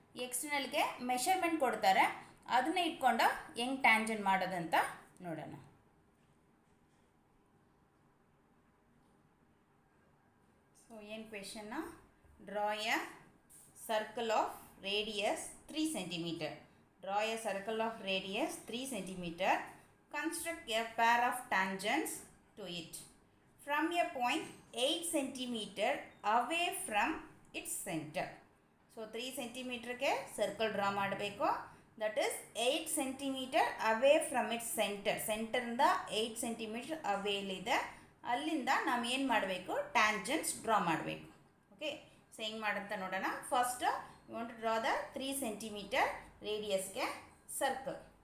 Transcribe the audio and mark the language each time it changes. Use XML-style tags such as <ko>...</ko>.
<kn>ಎಕ್ಸ್ಟರ್ನಲ್ಗೆ measurement ಕೊಡ್ತಾರೆ. ಅದನ್ನೇ ಇಟ್ಕೊಂಡು ಹೆಂಗೆ ಟ್ಯಾಂಜೆಂಟ್ ಮಾಡೋದಂತ ನೋಡೋಣ. ಸೊ ಏನು ಕ್ವೆಶನ್ನ?</kn> <en>Draw a circle of radius 3 cm. Draw a circle of radius 3 cm. Construct a pair of tangents to it from a point 8 cm away from its center.</en> <kn>So 3 cm ಗೆ circle draw ಮಾಡಬೇಕು.</kn> <en>That is 8 cm away from its centre.</en> <kn>ಸೆಂಟರಿಂದ 8 cm ಅವೇಲಿದೆ. ಅಲ್ಲಿಂದ ನಾವು ಏನು ಮಾಡಬೇಕು? Tangents draw ಮಾಡಬೇಕು. Okay, so ಹೆಂಗೆ ಮಾಡಂತ ನೋಡೋಣ.</kn> <en>First you want to draw the 3 cm ರೇಡಿಯಸ್ಗೆ circle.</en>